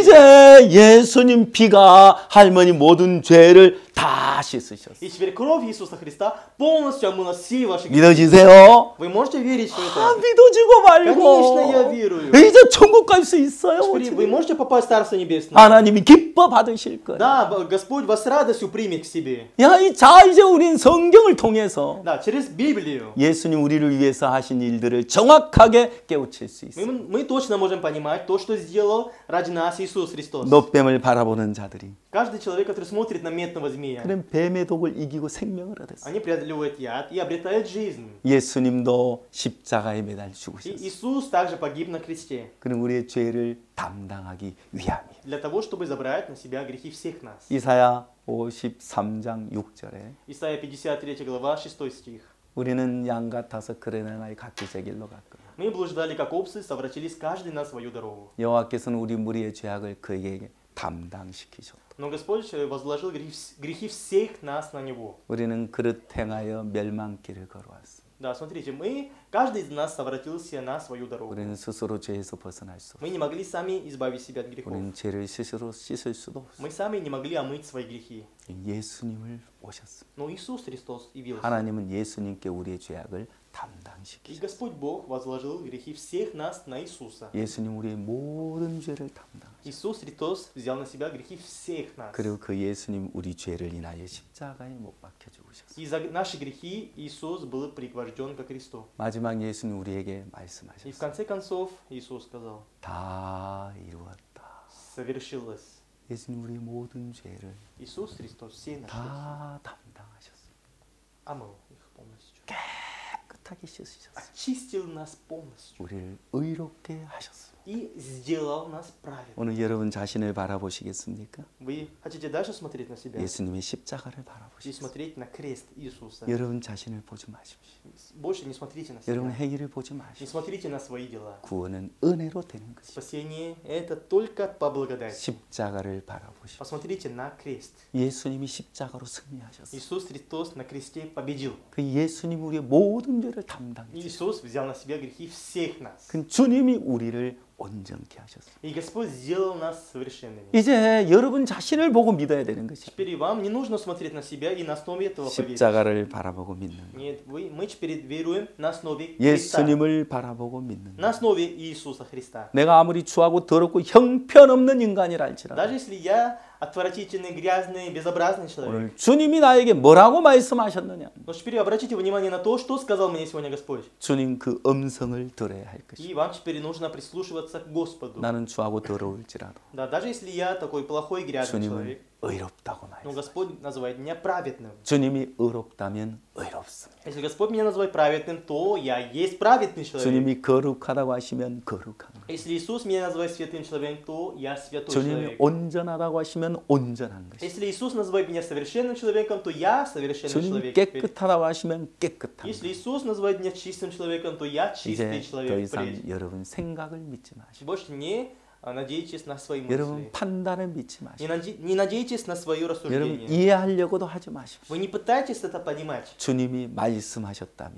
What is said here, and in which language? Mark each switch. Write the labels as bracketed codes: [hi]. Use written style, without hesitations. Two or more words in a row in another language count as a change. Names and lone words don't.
[ko] 이제 예수님 피가 할머니 모든 죄를 다 씻으셨어요. [ru] И теперь кровь Иисуса Христа полностью омыла все ваши грехи. [ko] 믿어지세요? [ru] Вы можете верить в [ko] 아, [ru] это? [ko] 믿어지고 말고. [ru] Конечно, я верую. [ko] 이제 천국 갈 수 있어요. [ru] Теперь вы можете попасть в Царство Небесное? [ko] 하나님이 기뻐 받으실 거예요. [ru] Да, Господь вас с радостью примет к себе. [ko] 야, 이제 우린 성경을 통해서 [ru] Да, через Библию. [ko] 예수님 우리를 위해서 하신 일들을 정확하게 깨우칠 수 있어요. [ru] Мы точно можем понимать то, что сделал ради нас Иисус Христос. [ko] 노뱀을 바라보는 자들이 [ru] Каждый человек, который смотрит на медного змея, [ko] 그런 뱀의 독을 이기고 생명을 얻었어요. [ru] они преодолевают яд и обретают жизнь. [ko] 예수님도 십자가에 매달 [ru] И [ko] 죽으셨어요. [ru] Иисус также погиб на кресте [ko] 그는 우리의 죄를 담당하기 위함이에요. [ru] для того, чтобы забрать на себя грехи всех нас. [ko] 이사야 53장 6절에 [ru] Исайя 53 глава, 6 стих. [ko] 우리는 양 같아서 그러나 각기 제 길로 갔고 [ru] Мы блуждали, как овцы, совратились каждый на свою дорогу. [ko] 여호와께서는 우리 무리의 죄악을 그에게 담당시키셨다. [ru] Но Господь возложил грехи всех нас на Него. [ko] 우리는 그릇 행하여 멸망길을 걸어왔습니다. [ru] Да, смотрите, каждый из нас совратился на свою дорогу. [ko] 우리는 스스로 죄에서 벗어날 수 없어. [ru] Мы не могли сами избавить себя от грехов. [ko] 우리는 죄를 스스로 씻을 수도 없어. [ru] Мы сами не могли омыть свои грехи. [ko] 예수님을 오셨습니다. [ru] Но Иисус Христос явился. [ko] 하나님은 예수님께 우리의 죄악을 [ru] И [ko] 담당시키셨습니다. [ru] Господь Бог возложил грехи всех нас на Иисуса. [ko] 예수님 우리의 모든 죄를 담당하셨습니다. [ru] Иисус Христос взял на себя грехи всех нас. [ko] 그리고 그 예수님 우리 죄를 인하여 십자가에 못 박혀 죽으셨습니다. [ru] И за наши грехи Иисус был пригвожден ко кресту. [ko] 마지막 예수님 우리에게 [ru] И в [ko] 말씀하셨습니다. [ru] конце концов Иисус сказал: [ko] 다 이루었다. [ru] совершилось. [ko] 예수님 우리의 모든 죄를 [ru] Иисус Христос все наши [ko] 다 담당하셨습니다. [ru] омыл их полностью. [ko] 깨끗하게 씻으셨습니다. [ru] Очистил нас полностью. [ko] 우리를 의롭게 하셨습니다. [ru] И сделал нас праведными. [ko] 오늘 여러분 자신을 바라보시겠습니까? [ru] Вы хотите дальше смотреть на себя? [ko] 예수님의 십자가를 [ru] И [ko] 바라보십시오. [ru] смотреть на крест Иисуса. [ko] 여러분 자신을 보지 마십시오. [ru] Больше не смотрите на [ko] 여러분 [ru] себя. [ko] 행위를 보지 [ru] Не [ko] 마십시오. [ru] смотрите на свои дела. [ko] 구원은 은혜로 되는 것입니다. [ru] Спасение – это только по благодати. [ko] 십자가를 바라보십시오. [ru] Посмотрите на крест. [ko] 예수님이 십자가로 승리하셨어요. [ru] Иисус Христос на кресте победил. [ko] 그 예수님 우리의 모든 죄를 담당해 주셨어요. [ru] Иисус взял на себя грехи всех нас. [ko] 그 주님이 우리를 온전케 하셨어요. [ru] И Господь сделал нас совершенными. [ko] 이제 여러분 자신을 보고 믿어야 되는 것이에요. [ru] Теперь вам не нужно смотреть на себя и на основе этого поверить. [ko] 십자가를 바라보고 믿는 것. [ru] Нет, мы теперь веруем на основе Христа. [ko] 예수님을 바라보고 믿는 [ru] На [ko] 것. [ru] основе Иисуса Христа. [ko] 내가 아무리 추하고 더럽고 형편없는 인간이라 할지라도 [ru] Даже если я отвратительный, грязный, безобразный человек. [ko] 오늘 주님이 나에게 뭐라고 말씀하셨느냐? [ru] Но теперь обратите внимание на то, что сказал мне сегодня Господь. [ko] 주님 그 음성을 들어야 할 것이다. [ru] И вам теперь нужно прислушиваться к Господу. [ko] 나는 추하고 더러울지라도 [ru] Да, даже если я такой плохой, грязный [ko] 주님은 [ru] человек, [ko] 의롭다고 [ru] но [ko] 말씀. [ru] Господь называет меня праведным. [ko] 주님이 의롭다면 의롭습니다. [ru] Если Господь меня называет праведным, то я есть праведный человек. [ko] 주님이 거룩하다고 하시면 거룩한 것. [ru] Если Иисус меня называет святым человеком, то я святой [ko] 주님이 [ru] человек. [ko] 온전하다고 하시면 온전한 것. [ru] Если Иисус называет меня совершенным человеком, то я совершенный [ko] 주님 [ru] человек. [ko] 깨끗하다고 하시면 깨끗한 [ru] Если [ko] 것. [ru] Иисус называет меня чистым человеком, то я чистый [ko] 이제 더 [ru] человек. [ko] 이상 [ru] впредь. [ko] 여러분 생각을 믿지 마시고 [ru] Больше не надейтесь на свои [ko] 여러분 [ru] мысли. [ko] 판단을 믿지 마시고 [ru] Не надейтесь на свое [ko] 여러분 [ru] рассуждение. [ko] 이해하려고도 하지 마십시오. [ru] Вы не пытайтесь это понимать. [ko] 주님이 말씀하셨다면